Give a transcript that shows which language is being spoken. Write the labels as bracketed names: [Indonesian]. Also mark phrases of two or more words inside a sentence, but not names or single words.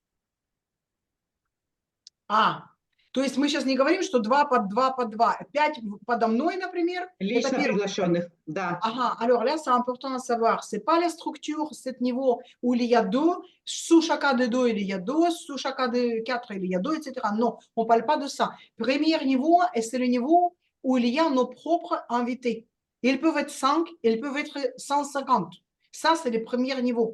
[Russian] То есть мы сейчас не говорим, что 2 под 2 под 2. 5 подо мной, например, это Лично первый уровень. приглашенных, да. Ага, [French] alors là, c'est important à savoir. C'est pas la structure, ce niveau où il y a 2, sous chacun de 2, il y a 2, sous chacun de 4, il y a 2, etc. Non, on ne parle pas de ça. Premier niveau, c'est le niveau où il y a nos propres invités. Ils peuvent être 5, ils peuvent être 150. Ça, c'est le premier niveau.